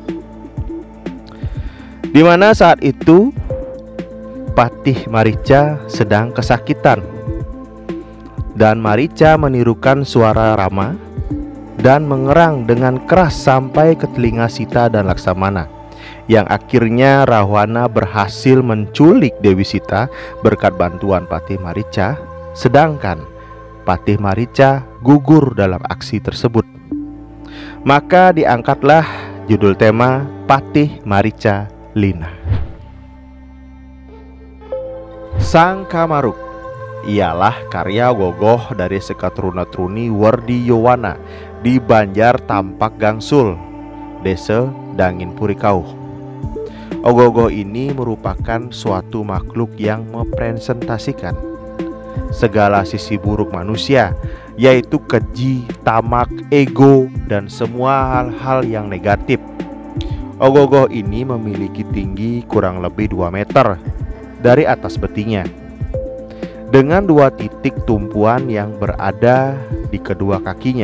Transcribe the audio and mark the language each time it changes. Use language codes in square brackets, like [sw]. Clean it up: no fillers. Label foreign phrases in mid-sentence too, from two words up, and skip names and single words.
[id] di mana saat itu Patih Marica sedang kesakitan dan Marica menirukan suara Rama dan mengerang dengan keras sampai ke telinga Sita dan Laksamana, yang akhirnya Rahwana berhasil menculik Dewi Sita berkat bantuan Patih Marica, sedangkan Patih Marica gugur dalam aksi tersebut. Maka diangkatlah judul tema Patih Marica Lina. Sang Kamaruk ialah karya ogoh-ogoh dari sekatruna-truni Werdi Yowana di Banjar Tampak Gangsul, Desa Dangin Purikauh. Ogoh-ogoh ini merupakan suatu makhluk yang mepresentasikan segala sisi buruk manusia, yaitu keji, tamak, ego, dan semua hal-hal yang negatif. Ogoh-ogoh ini memiliki tinggi kurang lebih 2 meter dari atas betingnya, dengan 2 titik tumpuan yang berada di kedua kakinya.